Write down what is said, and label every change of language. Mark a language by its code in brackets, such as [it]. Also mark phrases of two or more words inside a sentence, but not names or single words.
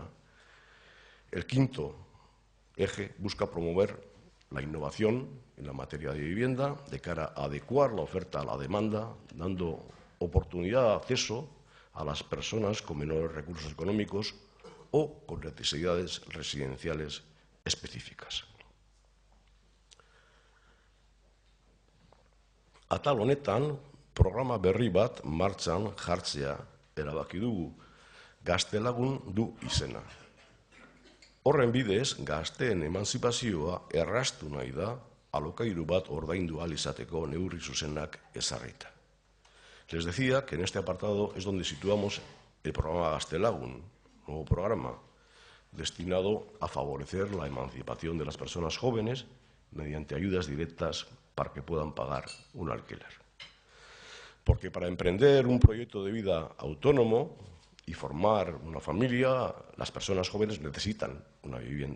[es] El quinto eje busca promover la innovación en la materia de vivienda de cara a adecuar la oferta a la demanda, dando oportunidad de acceso a las personas con menores recursos económicos o con necesidades residenciales específicas. [eu] Atal honetan, programa berri bat martxan jartzea erabaki dugu, Gaztelagun du izena. Horren bidez, gazteen emantzipazioa erraztu nahi da alokairu bat ordaindu ahal izateko neurri zuzenak ezarrita. [es] Les decía que en este apartado es donde situamos el programa Gaztelagun, nuevo programa destinado a favorecer la emancipación de las personas jóvenes mediante ayudas directas para que puedan pagar un alquiler. Porque para emprender un proyecto de vida autónomo y formar una familia, las personas jóvenes necesitan una vivienda.